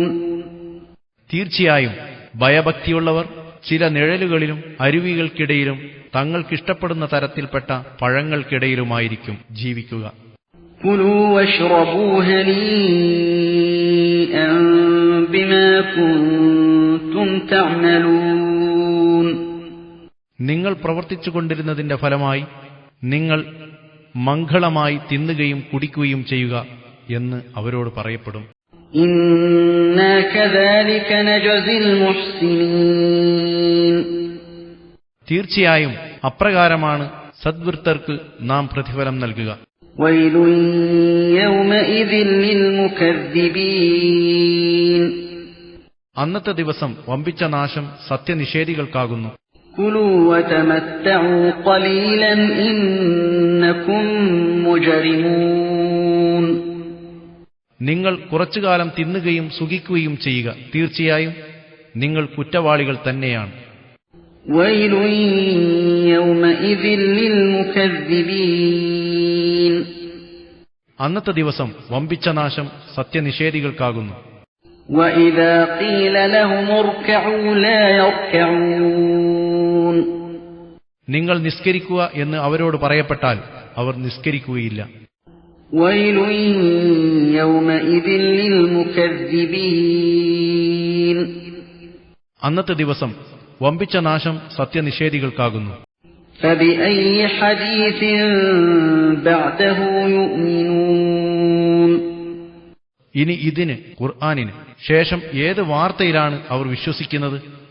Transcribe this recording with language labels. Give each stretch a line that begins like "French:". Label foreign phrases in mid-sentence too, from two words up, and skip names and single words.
Malayalam: തീർച്ചയായും ഭയഭക്തിയുള്ളവർ ചില നിഴലുകളിലും അരുവികൾക്കിടയിലും തങ്ങൾക്കിഷ്ടപ്പെടുന്ന തരത്തിൽപ്പെട്ട പഴങ്ങൾക്കിടയിലുമായിരിക്കും ജീവിക്കുക.
Arabic: كلوا واشربوا هنيئا بما كنتم تعملون
Malayalam: നിങ്ങൾ പ്രവർത്തിച്ചുകൊണ്ടിരുന്നതിന്റെ ഫലമായി നിങ്ങൾ മംഗളമായി തിന്നുകയും കുടിക്കുകയും ചെയ്യുക എന്ന് അവരോട് പറയപ്പെടും.
Arabic: إنا كذلك نجزي المحسنين
Malayalam: തീർച്ചയായും അപ്രകാരമാണ് സദ്വൃത്തർക്ക് നാം പ്രതിഫലം നൽകുക.
Arabic: ويل يومئذ للمكذبين
Malayalam: അന്നത്തെ ദിവസം വമ്പിച്ച നാശം സത്യനിഷേധികൾക്കാകുന്നു.
Arabic: كلوا وتمتعوا قليلا إنكم مجرمون
Malayalam: നിങ്ങൾ കുറച്ചുകാലം തിന്നുകയും സുഖിക്കുകയും ചെയ്യുക, തീർച്ചയായും നിങ്ങൾ കുറ്റവാളികൾ തന്നെയാണ്.
Arabic: ويل يومئذ للمكذبين
Malayalam: അന്നത്തെ ദിവസം വമ്പിച്ച നാശം സത്യനിഷേധികൾക്കാകുന്നു.
Arabic: وإذا قيل لهم اركعوا لا يركعون
Malayalam: നിങ്ങൾ നിസ്കരിക്കുക എന്ന് അവരോട് പറയപ്പെട്ടാൽ അവർ നിസ്കരിക്കുകയില്ല.
Arabic: ويل يومئذ للمكذبين
Malayalam: അന്നത്തെ ദിവസം വമ്പിച്ച നാശം സത്യനിഷേധികൾക്കാകുന്നു.
Arabic: فبأي حديث بعده يؤمنون
Malayalam: ഇനി ഇതിന് ഖുർആനിന് ശേഷം ഏത് വാർത്തയിലാണ് അവർ വിശ്വസിക്കുന്നത്?